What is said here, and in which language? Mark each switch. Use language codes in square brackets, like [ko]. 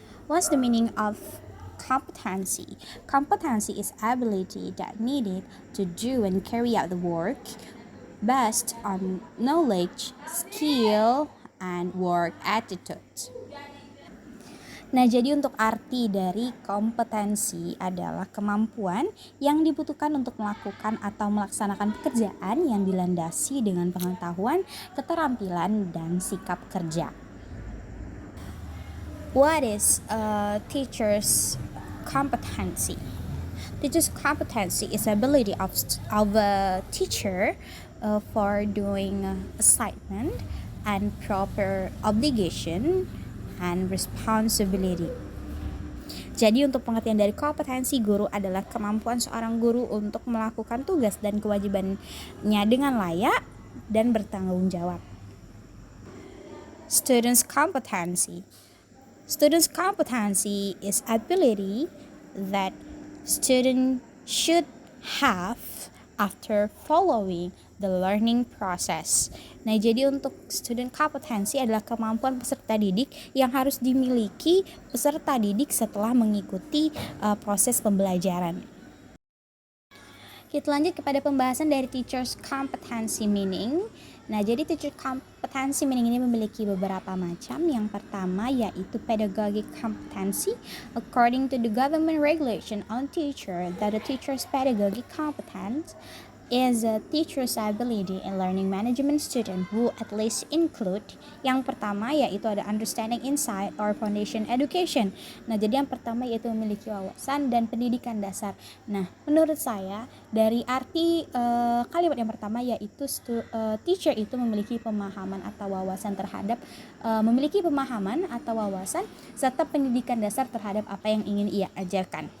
[en] What's the meaning of competency? Competency is ability that needed to do and carry out the work based on knowledge, skill, and work attitude. [id] Nah, jadi untuk arti dari kompetensi adalah kemampuan yang dibutuhkan untuk melakukan atau melaksanakan pekerjaan yang dilandasi dengan pengetahuan, keterampilan, dan sikap kerja. [en] What is a teacher's competency? Teacher's competency is ability of a teacher for doing assignment and proper obligation and responsibility. [id] Jadi untuk pengertian dari kompetensi guru adalah kemampuan seorang guru untuk melakukan tugas dan kewajibannya dengan layak dan bertanggung jawab. [en] Students' competency. Students' competency is ability that student should have after following the learning process. [id] Nah, jadi untuk student competency adalah kemampuan peserta didik yang harus dimiliki peserta didik setelah mengikuti proses pembelajaran. Kita lanjut kepada pembahasan dari teacher's competency meaning. Nah, jadi teacher competency meaning ini memiliki beberapa macam. Yang pertama yaitu pedagogic competency. [en] According to the government regulation on teacher, that the teacher's pedagogic competence is a teacher's ability in learning management student who at least include. [id] Yang pertama yaitu ada [en] understanding insight or foundation education. [id] Nah, jadi yang pertama yaitu memiliki wawasan dan pendidikan dasar. Nah, menurut saya dari arti kalimat yang pertama yaitu teacher itu memiliki pemahaman atau wawasan terhadap pemahaman atau wawasan serta pendidikan dasar terhadap apa yang ingin ia ajarkan.